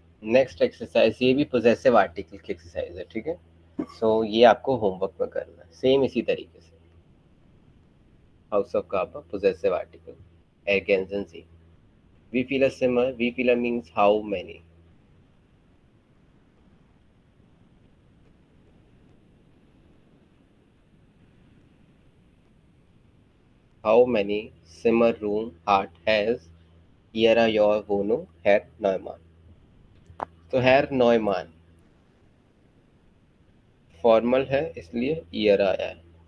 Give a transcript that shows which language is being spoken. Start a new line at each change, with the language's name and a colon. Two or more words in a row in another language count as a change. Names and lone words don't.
English: next exercise,
Hindi: ये भी
English: possessive article
Hindi: की एक्सरसाइज है, ठीक है। सो ये आपको होमवर्क में करना है सेम इसी तरीके से।
English: house of Kaba, possessive article,
German: ergänzen Sie. Wie viele Zimmer? Wie viele
English: means how many. How many Zimmer room hat has
German: Ihre Wohnung,
English: Herr Neumann?
Hindi: तो Herr Neumann फॉर्मल है इसलिए ईयर आया है।